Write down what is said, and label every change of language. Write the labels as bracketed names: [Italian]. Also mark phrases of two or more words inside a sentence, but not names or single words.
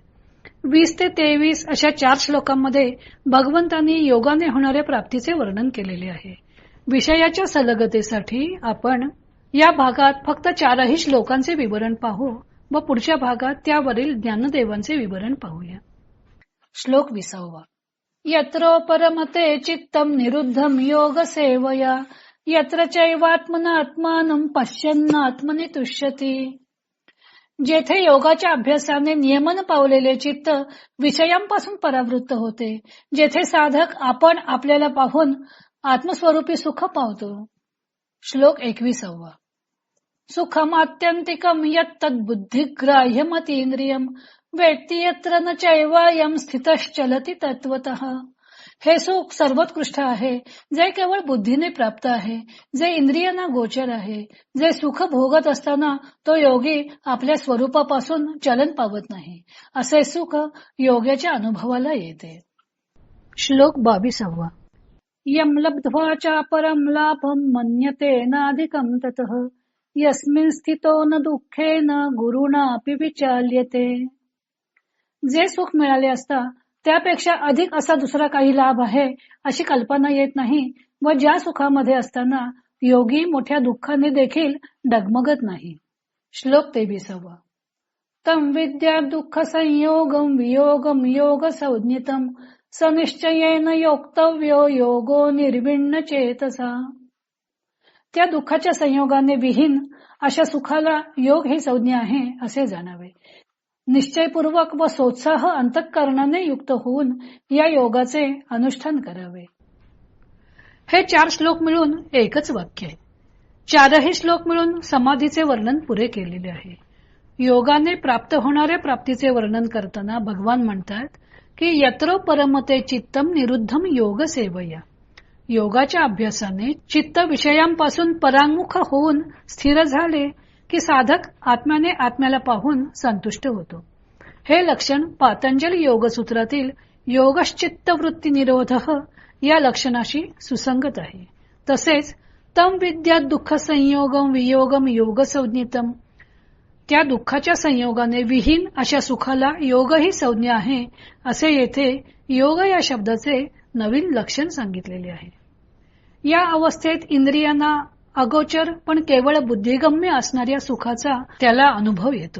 [Marathi] 20 ते 23 अशा 4 श्लोकांमध्ये भगवंतांनी योगाने होणाऱ्या प्राप्तीचे वर्णन केलेले आहे. विषयाच्या सलगतेसाठी आपण या भागात फक्त 4 श्लोकांचे विवरण पाहू व पुढच्या भागात त्यावरील ज्ञानदेवांचे विवरण पाहूया. श्लोक 20. [Sanskrit] यत्र परमते चित्तम निरुद्धम योग सेवया यत्र चैवात्मनात्मानं पश्यन्नात्मनि तुष्यति. [Marathi] जेथे योगाच्या अभ्यासाने नियमन पावलेले चित्त विषयांपासून परावृत्त होते, जेथे साधक आपण आपल्याला पाहून आत्मस्वरूपी सुख पावतो. श्लोक 21. [Sanskrit] सुखम आत्यंतिकम यत्तद्बुद्धिग्राह्यमतींद्रियम वेत्ति यत्र न चैवायम स्थितश्चलति तत्वतः. [Marathi] हे सुख सर्वोत्कृष्ट आहे, जे केवळ बुद्धीने प्राप्त आहे, जे इंद्रियांना गोचर आहे, जे सुख भोगत असताना तो योगी आपल्या स्वरूपापासून चलन पावत नाही. असे सुख योग्याच्या अनुभवाला येते. श्लोक 22. [Sanskrit] यम लब्ध्वा च परम लाभम मन्यते नाधिकम ततः यस्मिन् स्थितो न दुःखेन गुरुणापि विचाल्यते. [Marathi] जे सुख मिळाले असता त्यापेक्षा अधिक असा दुसरा काही लाभ आहे अशी कल्पना येत नाही व ज्या सुखामध्ये असताना योगी मोठ्या दुःखाने देखील डगमगत नाही. श्लोक 23. [Sanskrit] तम विद्या दुःख संयोगम वियोगम योग संज्ञितम सनिश्चयेन योक्तव्यो योगो निर्विण्ण चेतसा. [Marathi] त्या दुःखाच्या संयोगाने विहीन अशा सुखाला योग ही संज्ञा आहे असे जाणावे. निश्चयपूर्वक व सोत्साह अंतःकरणाने युक्त होऊन या योगाचे अनुष्ठान करावे. हे 4 श्लोक मिळून एकच वाक्य आहे. 4ही श्लोक मिळून समाधीचे वर्णन पुरे केलेले आहे. योगाने प्राप्त होणाऱ्या प्राप्तीचे वर्णन करताना भगवान म्हणतात की [Sanskrit] यत्र परमते चित्तम निरुद्धम योग सेवया. [Marathi] योगाच्या अभ्यासाने चित्त विषयांपासून परांमुख होऊन स्थिर झाले की साधक आत्म्याने आत्म्याला पाहून संतुष्ट होतो. हे लक्षण पातंजल योगसूत्रातील [Sanskrit] योगश्चित्त वृत्ती निरोध [Marathi] या लक्षणाशी सुसंगत आहे. [Sanskrit] तसेच तम विद्या दुःख संयोगम वियोगम योग संज्ञितम. [Marathi] त्या दुःखाच्या संयोगाने विहीन अशा सुखाला योग ही संज्ञा आहे असे येथे योग या शब्दाचे नवीन लक्षण सांगितलेले आहे. या अवस्थेत इंद्रियांना अगोचर पण केवळ बुद्धिगम्य असणाऱ्या सुखाचा त्याला अनुभव येतो.